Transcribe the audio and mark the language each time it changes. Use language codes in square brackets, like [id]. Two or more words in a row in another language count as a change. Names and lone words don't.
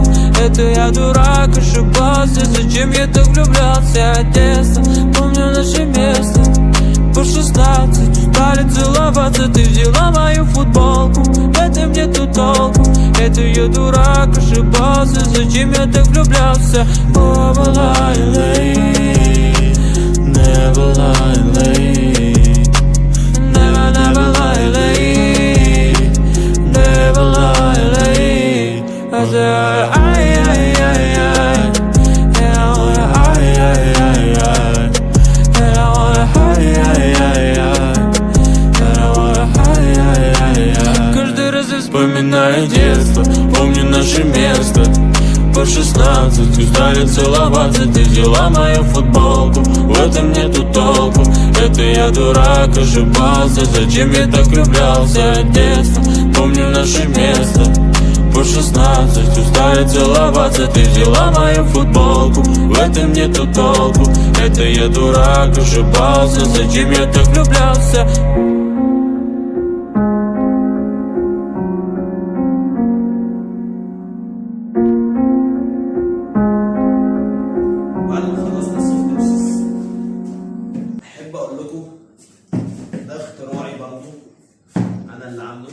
[ru] Это я дурак, ошибался. Зачем я так влюблялся от детства? Помню наше место. По 16 устали целоваться. Ты взяла мою футболку, в этом нету толку. Это я дурак, ошибался. Зачем я так влюблялся? [en] Never lie late, never lie late, never lie late, never lie late. I said ay ay ay ay, and I wanna ay ay ay ay, and I wanna ay ay ay ay, and I wanna ay ay ay ay. [ru] Каждый раз я вспоминаю детство, помню наше место. По 16 устали целоваться. Ты взяла мою футболку, в этом нету толку. Это я дурак, ошибался. Зачем я так влюблялся от детства? Помню наше место. По 16 устали целоваться. Ты взяла мою футболку, в этом нету толку. Это я дурак, ошибался. Зачем я так влюблялся? [ar] بعد ما خلصنا [en] the soft process [ar] احب اقول لكم ده اختراعي برضو، انا اللي عامله.